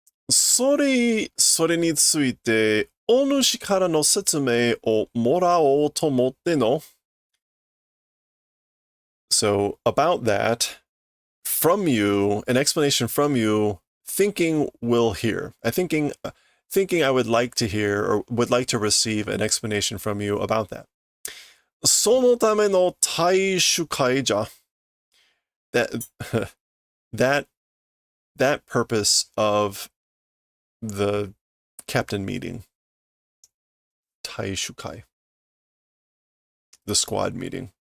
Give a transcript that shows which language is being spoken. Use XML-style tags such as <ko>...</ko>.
<ja>それについて、お主からの説明をもらおうと思っての。</ja> <en>So, about that, from you, an explanation from you, thinking we'll hear. Thinking I would like to hear or would like to receive an explanation from you about that.</en> <ja>そのための大主会じゃ。</ja> <en>That purpose of the captain meeting. Taishukai. The squad meeting.</en>